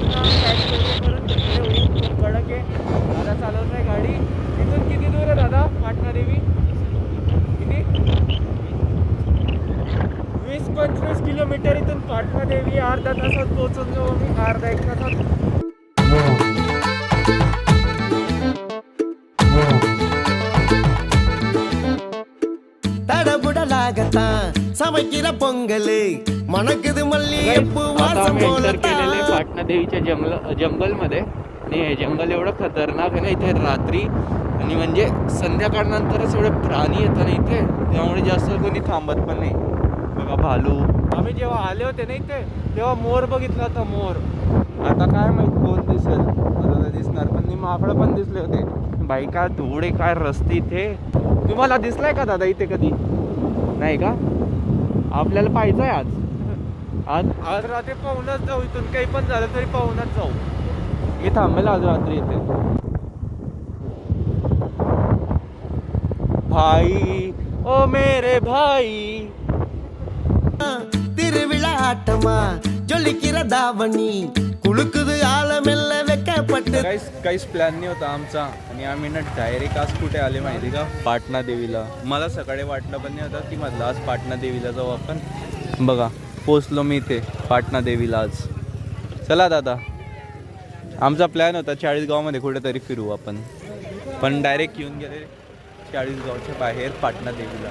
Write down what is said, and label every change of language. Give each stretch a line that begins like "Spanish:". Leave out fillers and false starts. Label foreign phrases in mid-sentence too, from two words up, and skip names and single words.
Marathi: पुन्हा पॅक करून खूप कडक आहे. दादा चालवत नाही गाडी. इथून किती दूर आहे दादा पाटणा देवी? किती? 20-25 किलोमीटर इथून पाटणा देवी. अर्धा तासात पोहोचून जाऊ आम्ही, अर्धा एक तासात.
Tamil: தடபுடலாகத்தா சமைக்கிற பொங்கல் மணக்குது மல்லிகைப்பூ வாசம் போலத்தான்.
Marathi: पाटणा देवीच्या जंगलमध्ये आणि हे जंगल एवढं खतरनाक आहे ना इथे रात्री, आणि म्हणजे संध्याकाळनंतरच एवढे प्राणी येतात ना इथे, त्यामुळे जास्त कोणी थांबत पण नाही. बघा भालू. आम्ही जेव्हा आले होते ना इथे तेव्हा मोर बघितला होता, मोर. आता काय माहित कोण दिसेल, मला तर दिसणार पण नाही. माकडं पण दिसले होते. बाई काय धूळ आहे, काय रस्ते इथे. तुम्हाला दिसलाय का दादा इथे कधी? नाही का? आपल्याला पाहायचं आहे आज रात्री पाहूनच जाऊ. इथून काही पण झालं तरी पाहूनच जाऊ. मी थांबेल आज रात्री इथे.
Hindi: भाई ओ मेरे भाई.
Tamil: திருவிழாட்டமா ஜொலிக்கிற தாவணி குளுக்குது ஆலமெல்ல வெக்கப்பட்டு.
Marathi: काहीच प्लॅन नाही होता आमचा, आणि आम्ही ना डायरेक्ट आज कुठे आले माहिती का? पाटणा देवीला. मला सकाळी वाटलं पण नाही होतं की म्हटलं आज पाटणा देवीला जाऊ आपण. बघा पोचलो मी इथे पाटणा देवीला आज. चला दादा, आमचा प्लॅन होता 40 गावामध्ये कुठेतरी फिरू आपण, पण डायरेक्ट येऊन गेले 40 गावच्या बाहेर पाटणा देवीला.